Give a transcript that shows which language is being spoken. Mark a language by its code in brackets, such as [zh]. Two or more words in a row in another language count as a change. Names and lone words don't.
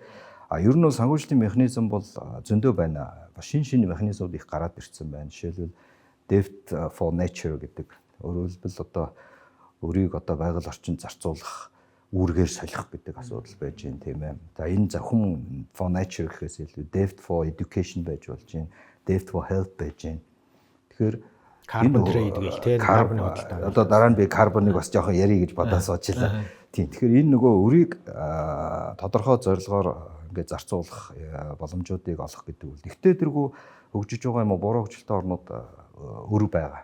[mn] Ер нь бол санхүүжилтийн механизм бол зөндөө байна. Шин механизмууд их гараад ирсэн байна. Жишээлбэл [en] Debt for Nature [mn] гэдэг өөрөөр хэлбэл одоо өрийг одоо байгаль орчинд зарцуулах үүргээр солих гэдэг асуудал байж гин тийм ээ. За энэ зөвхөн [en] for nature [mn] гэхээс илүү [en] debt for education [mn] байж болж гин, [en] debt for health [mn] байж гин. Тэгэхээр [en] carbon trade [mn] гэл тийм карбоны худалдаа. Одоо дараа нь би карбоныг бас жоохон ярих гэж бодож суучлаа. Тийм. Тэгэхээр энэ нөгөө өрийг тодорхой зорилгоор ингээд зарцуулах боломжуудыг олох гэдэг үл. Гэхдээ тэргүй хөгжиж байгаа юм уу буруу хөгжилтэй орнууд өр байгаа.